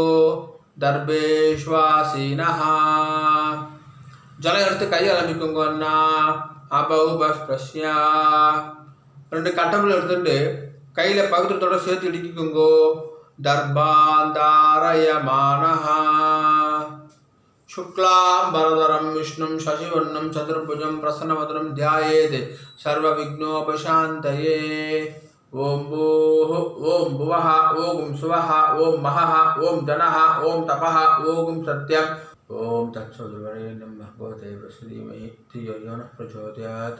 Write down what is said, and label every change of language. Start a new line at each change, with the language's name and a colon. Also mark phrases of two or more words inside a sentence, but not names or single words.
Sanskrit: தர்பேஷ்வாசீனஹா.
Tamil: ஜலம் எடுத்து கையை ஆரம்பிக்கோங்க அண்ணா.
Sanskrit: அபௌபஸ்பிரஸ்யா.
Tamil: 2 கட்டம்புல எடுத்துட்டு கையில் பவித்திரத்தோட சேர்த்து இடிக்கிக்கோங்கோ.
Sanskrit: தர்பாந்தாரயமானஹா. शुक्लांबरधरं विष्णुं शशिवर्णं चतुर्भुजं प्रसन्नवदनं ध्यायेत् सर्वविघ्नोपशान्तये। ओम भूः ओम भुवः ओम सुवः ओम महः ओम जनः ओम तपः ओम सत्यम् ओम तत्सवितुर्वरेण्यं भर्गो देवस्य धीमहि धियो यो नः प्रचोदयात्।